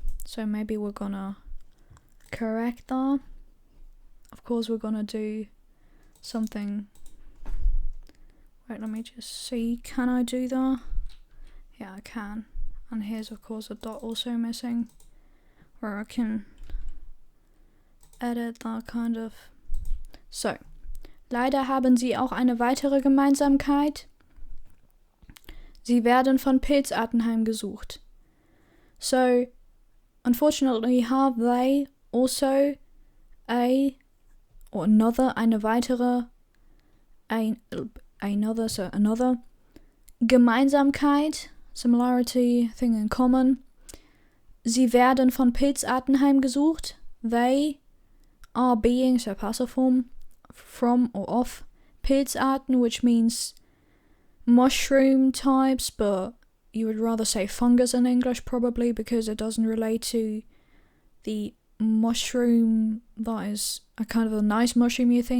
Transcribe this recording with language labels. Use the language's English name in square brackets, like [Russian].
[English] So maybe we're gonna correct that. Of course we're gonna do something. Wait, let me just see, can I do that? Yeah, I can. And here's of course a dot also missing, where I can edit that kind of. [German] So, leider haben sie auch eine weitere Gemeinsamkeit. Sie werden von Pilzarten heimgesucht. [English] So, unfortunately have they also [German] eine weitere, [English] another Gemeinsamkeit, similarity, thing in common. Sie werden von Pilzarten heimgesucht. They are being, so passive form, from or of Pilzarten, which means mushroom types, but you would rather say fungus in English probably, because it doesn't relate to the mushroom that is a kind of a nice mushroom.